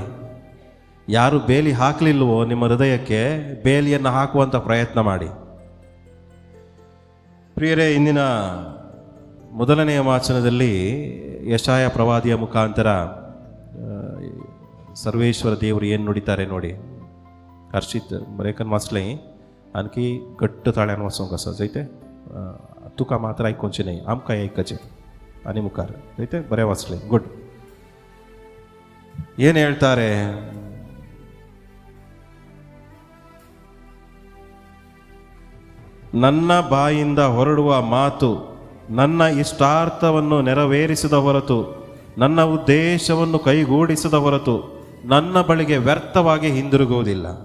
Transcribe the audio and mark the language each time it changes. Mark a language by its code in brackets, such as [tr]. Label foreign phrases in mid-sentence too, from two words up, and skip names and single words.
[kn] ಯಾರು ಬೇಲಿ ಹಾಕಲಿಲ್ವೋ ನಿಮ್ಮ ಹೃದಯಕ್ಕೆ, ಬೇಲಿಯನ್ನು ಹಾಕುವಂಥ ಪ್ರಯತ್ನ ಮಾಡಿ. ಪ್ರಿಯರೇ, ಇಂದಿನ ಮೊದಲನೆಯ ವಾಚನದಲ್ಲಿ ಯೆಶಾಯ ಪ್ರವಾದಿಯ ಮುಖಾಂತರ ಸರ್ವೇಶ್ವರ ದೇವರು ಏನು ನುಡಿತಾರೆ ನೋಡಿ. [kok] हर्षित बरेकन वाचलें आणखी घट्ट ताळ्यान वाचूंक आसा जायते. तुका मात्र आयकुचें न्ही, आमकां आयकचें आनी मुखार जायते. बरें वाचलें, गुड. [kn] ಏನು ಹೇಳ್ತಾರೆ? ನನ್ನ ಬಾಯಿಂದ ಹೊರಡುವ ಮಾತು ನನ್ನ ಇಷ್ಟಾರ್ಥವನ್ನು ನೆರವೇರಿಸದ ಹೊರತು, ನನ್ನ ಉದ್ದೇಶವನ್ನು ಕೈಗೂಡಿಸದ ಹೊರತು ನನ್ನ ಬಳಿಗೆ ವ್ಯರ್ಥವಾಗಿ ಹಿಂದಿರುಗುವುದಿಲ್ಲ.